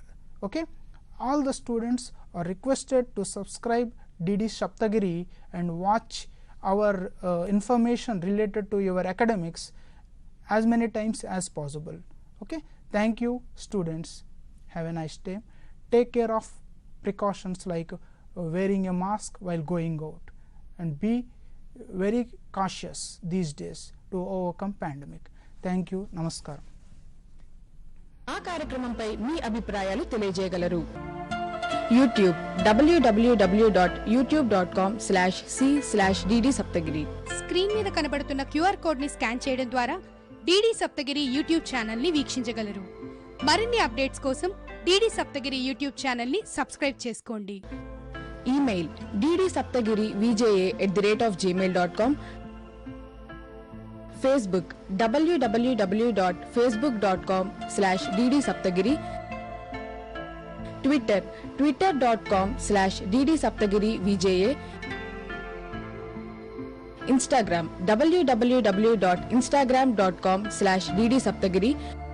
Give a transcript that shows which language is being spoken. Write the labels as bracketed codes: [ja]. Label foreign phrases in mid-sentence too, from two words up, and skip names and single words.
[en] Okay, all the students are requested to subscribe DD Saptagiri and watch our information related to your academics as many times as possible. Okay, thank you students, have a nice day. Take care of precautions like wearing a mask while going out, and be very cautious these days to overcome pandemic. Thank you, namaskaram. [te] ఆ కార్యక్రమంపై మీ అభిప్రాయాలు తెలియజేయగలరు. యూట్యూబ్ www.youtube.com/c/dd Saptagiri. స్క్రీన్ మీద కనబడుతున్న [en] QR code [te] ని స్కాన్ చేయడం ద్వారా డిడి సప్తగిరి [en] YouTube channel [te] ని వీక్షించగలరు. మరిన్ని అప్డేట్స్ కోసం డిడి సప్తగిరి [en] YouTube channel [te] ని సబ్స్క్రైబ్ చేసుకోండి. ఈమెయిల్ ddSaptagiri@gmail.com. ఫేస్బుక్ www.facebook.com/dd Saptagiri. ట్విట్టర్ twitter.com/dd Saptagiri VJA. ఇన్స్టాగ్రామ్ www.instagram.com/dd Saptagiri.